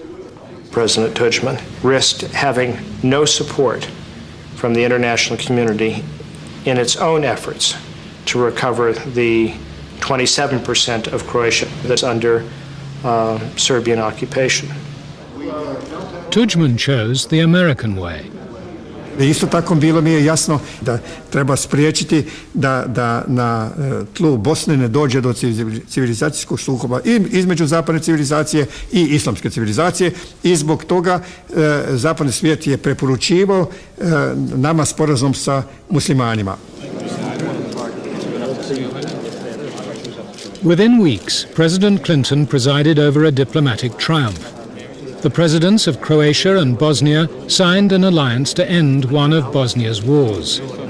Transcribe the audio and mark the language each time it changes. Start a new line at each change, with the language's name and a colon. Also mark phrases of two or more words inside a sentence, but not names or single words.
English: President Tuđman risked having no support from the international community in its own efforts to recover the 27% of Croatia that's under Serbian occupation. Tuđman chose the American way.
Croatian: Isto tako bilo mi je jasno da treba spriječiti da na tlu Bosne ne dođe do civilizacijskog sukoba i između zapadne civilizacije i islamske civilizacije i zbog toga zapadni svijet je preporučivao nama sporazum sa muslimanima.
English: Within weeks, President Clinton presided over a diplomatic triumph. The presidents of Croatia and Bosnia signed an alliance to end one of Bosnia's wars.